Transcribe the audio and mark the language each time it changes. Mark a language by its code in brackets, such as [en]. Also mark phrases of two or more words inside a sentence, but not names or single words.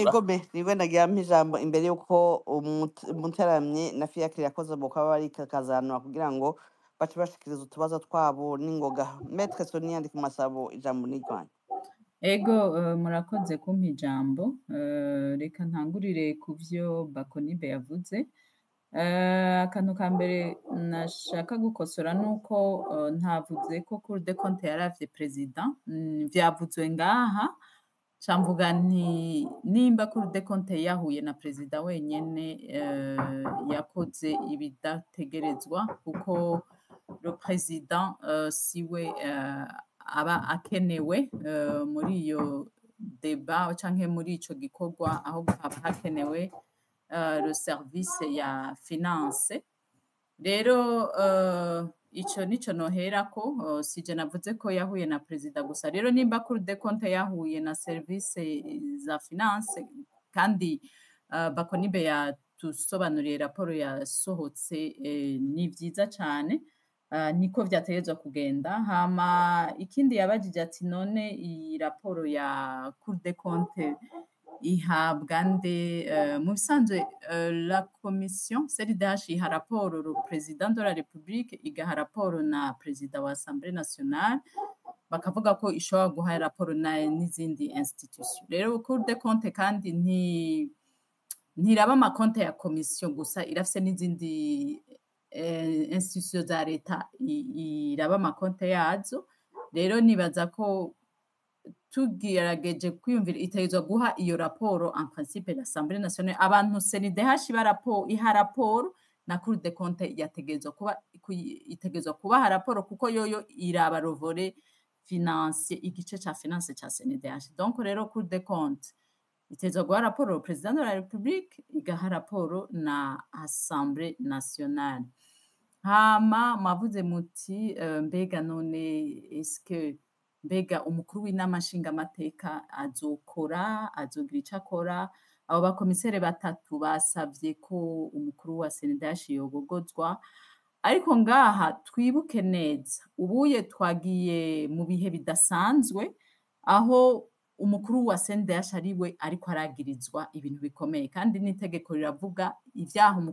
[rn] Ego me niwe nagira ijambo imbere yuko umuteramye na Fiacre yakoze bokaba bari kakazanwa kugira ngo bace bashikiriza utubazo twabo n'ingoga. Maître Sonia ndi kumasabo ijambo n'irwanya. Ego murakoze kumpa ijambo reka ntangurire kuvyo Bakonibe yavuze. Akantu ka mbere nashaka gukosora nuko ntavuze ko Cour des comptes yaravye president vyavuzwe ngaha camvuga nti nimba Cour des comptes yahuye na president wenyene yakoze ibidategerezwa kuko [fr] le président [rn] siwe aba akenewe muri iyo débat canke muri ico gikorwa aho haba hakenewe [fr] le service [rn] ya finance rero ico nico noherako sije navuze ko yahuye na president gusa rero nimba Cour des comptes yahuye na service za finance kandi Bakonibe yatusobanuriye raporo yasohotse ni vyiza cane niko vyategezwa kugenda hama ikindi yabajije ati none iyi raporo ya Cour des comptes ihabwa nde mu bisanzwe [fr] la commission [rn] CNDH iha raporo [fr] le président de la République [rn] igaha raporo na président wa Assemblée nationale bakavuga ko ishobora guha raporo na n'izindi institution rero Cour des comptes kandi ntiraba amakonte ya commission gusa irafise n'izindi institution za leta iraba amakonte yazo rero nibaza ko tugerageje kwiyumvira itegezwa guha iyo raporo [fr] en principe l'Assemblée nationale [rn] abantu CNDH iha raporo na Cour des comptes itegezwa kubaha raporo kuko yoyo iraba rovore financier igice ca finance ca CNDH donc rero Cour des comptes itegezwa guha raporo [fr] au président de la République [rn] igaha raporo na Assemblée nationale hama mavuze muti mbega none [fr] est-ce que [rn] mbega umukuru w'inama nshingamateka azogira ico akora abo bakomisere batatu basavye ko umukuru wa CNDH yobogozwa ariko ngaha twibuke neza ubuye twagiye mu bihe bidasanzwe aho umukuru wa CNDH ariwe ariko aragirizwa ibintu bikomeye kandi n'itegeko riravuga ivyaha umukuru